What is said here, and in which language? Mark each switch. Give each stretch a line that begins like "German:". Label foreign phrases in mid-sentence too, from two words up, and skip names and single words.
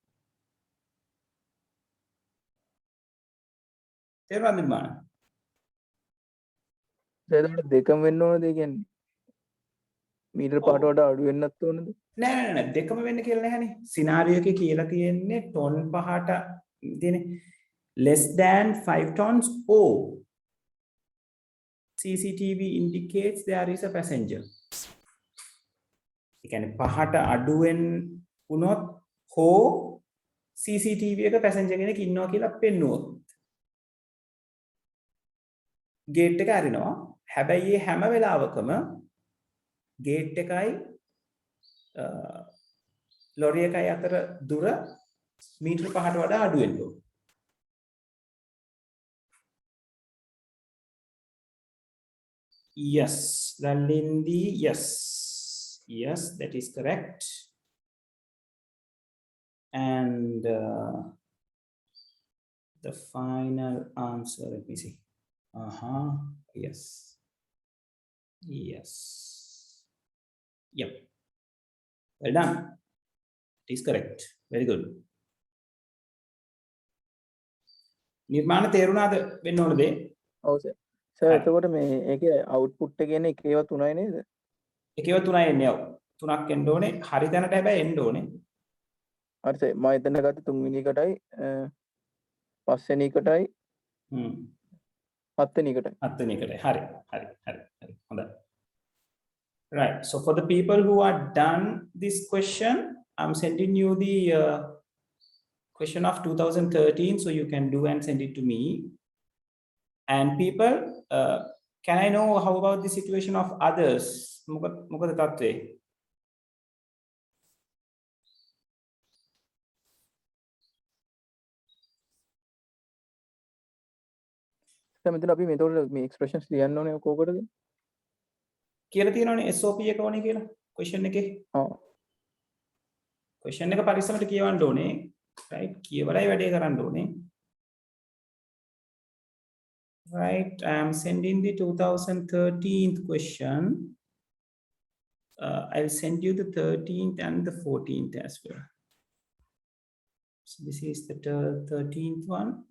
Sinhala: තේරුණාද නිර්මාණ? එතකොට දෙකම වෙන්න ඕනද? ඒ කියන්නේ මීටර් 5ට වඩා අඩු වෙන්නත් ඕනද? නෑ දෙකම වෙන්න කියලා නැහැනේ. සිනාරියෝ එකේ කියලා තියෙන්නේ ටොන් 5ට තියෙන්නේ
English: less than 5 tons or CCTV indicates there is a passenger.
Sinhala: ඒ කියන්නේ 5ට අඩුවෙන් වුණොත් හෝ CCTV එක පැසෙන්ජර් කෙනෙක් ඉන්නවා කියලා පෙන්නුවොත් ගේට් එක අරිනවා. හැබැයි මේ හැම වෙලාවකම ගේට් එකයි ලොරි එකයි අතර දුර මීටර 5ට වඩා අඩු වෙන්න ඕන.
English: Yes, Lalindi, yes. Yes, that is correct. And the final answer, let me see. Yes. Yes. Yep. Well done. It is correct. Very good.
Sinhala: නිර්මාණ තේරුණාද වෙන්න ඕන දේ? ඔව් සර්. සර් එතකොට මේ ඒකේ අවුට්පුට් එක කියන්නේ එකේව 3යි නේද? එකේව 3යි එන්නේ. ඔව්. 3ක් එන්න ඕනේ. හරි තැනට හැබැයි එන්න ඕනේ. හරි සර්. මම එතන ගත්තේ 3 වෙනි එකටයි 5 වෙනි එකටයි 7 වෙනි එකටයි. 7 වෙනි එකටයි. හරි. හොඳයි.
English: Right. So for the people who are done this question, I'm sending you the question of 2013, so you can do and send it to me. And people, can I know how about the situation of others?
Sinhala: මොකද තත්ත්වය? සර් මෙතන අපි මේතකොට මේ එක්ස්ප්‍රෙෂන්ස් ලියන්න ඕනේ කොහොමද? කියලා තියෙනවනේ SOP එක ඕනේ කියලා question එකේ. ඔව්. question එක පරිස්සමට කියවන්න ඕනේ. right? කියවලයි වැඩේ කරන්න ඕනේ.
English: Right, I am sending the 2013th question. I'll send you the 13th and the 14th as well. So this is the 13th one.